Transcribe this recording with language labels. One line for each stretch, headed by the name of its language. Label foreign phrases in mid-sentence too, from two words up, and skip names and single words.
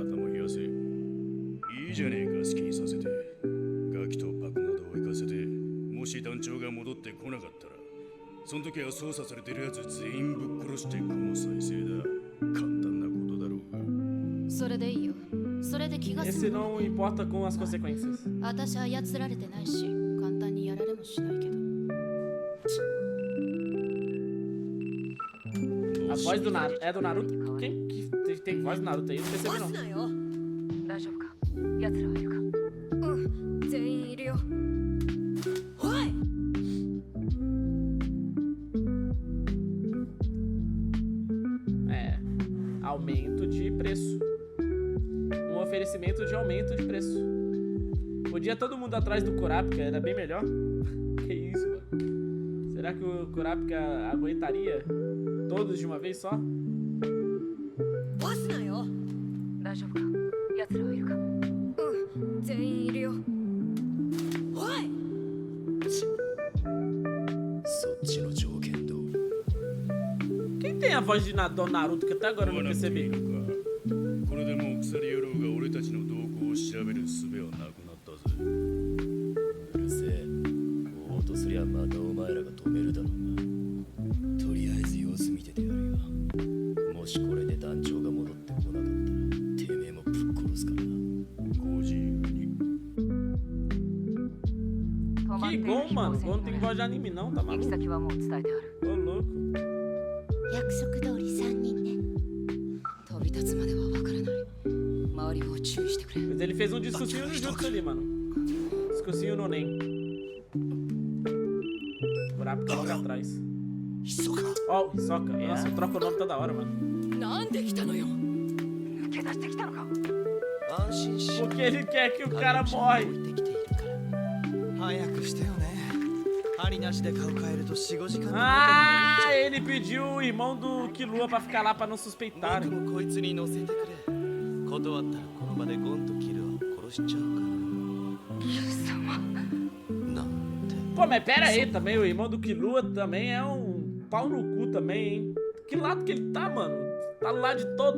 Japanese: 頭冷やせ。いいじゃねえか、好きにさせて。ガキとパクなどを行かせて、もし団長が戻ってこなかったら、その時は操作されてるやつ全員ぶっ殺してこの再生だ。簡単なことだろうが。それでいいよ。それで気が済
Portuguese: Esse
Japanese: む
Portuguese: não importa com as consequências.
Japanese: 私は操られてないし簡単にやられもしないけど。
Portuguese: A voz do Naruto. É do Naruto? Quem que tem voz do Naruto aí? Não
Japanese: ボ
Portuguese: percebi
Japanese: ス
Portuguese: não.
Japanese: なよ。大丈夫か奴らはいるかうん全員いるよおい
Portuguese: É. Aumento de preço. Um oferecimento de aumento de preço. Podia todo mundo atrás do Kurapika, era bem melhor. Que isso, mano. Será que o Kurapika aguentaria todos de uma vez só?
Japanese: ボスなよ。大丈夫か奴らはいるかうん全員いるよおいそっちの条件通り
Portuguese: Quem tem a voz de do Naruto que até agora eu
Japanese: 追わ
Portuguese: não
Japanese: なくていい
Portuguese: percebi?
Japanese: のか。これでもう鎖野郎が俺たちの動向を調べる術はなくなったぜ。うるせえ追おうとすりゃまたお前らが止めるだろうがとりあえず様子見ててやるよもしこれで団長が戻ってこなかったらてめえもぶっ殺すからなご自由に。止まって
Portuguese: Que
Japanese: いる
Portuguese: bom,
Japanese: 飛行
Portuguese: mano.
Japanese: 船
Portuguese: Não
Japanese: に
Portuguese: tem
Japanese: 乗れ
Portuguese: voz de anime não, tá
Japanese: 行き
Portuguese: maluco?
Japanese: 先はもう伝えてある
Portuguese: Ô, louco.
Japanese: 約束通り3人ね。飛び立つまではわからない周りを注意してくれ
Portuguese: Mas ele fez um discursinho no jutsu ali, mano. Discursinho no Nen. Kurapika logo atrás.
Japanese: ひそか
Portuguese: Ó, o Hisoka. Nossa, eu troco o nome toda hora, mano.
Japanese: なんで来たのよ。抜け出してきたのか安心し
Portuguese: Porque ele quer que o cara morre.
Japanese: 置いてきているから早くしてよね。針なしで顔変えると4、5時間の
Portuguese: Ah, ele pediu o irmão do Killua pra ficar lá pra não
Japanese: 僕
Portuguese: suspeitarem.
Japanese: もこいつに乗せてくれ。断ったらこの場でゴンとキルを殺しちゃうからなんて
Portuguese: Pô, mas pera aí também, o irmão do Killua também é um pau no cu também, hein? Que lado que ele tá, mano? Tá do lado de todos.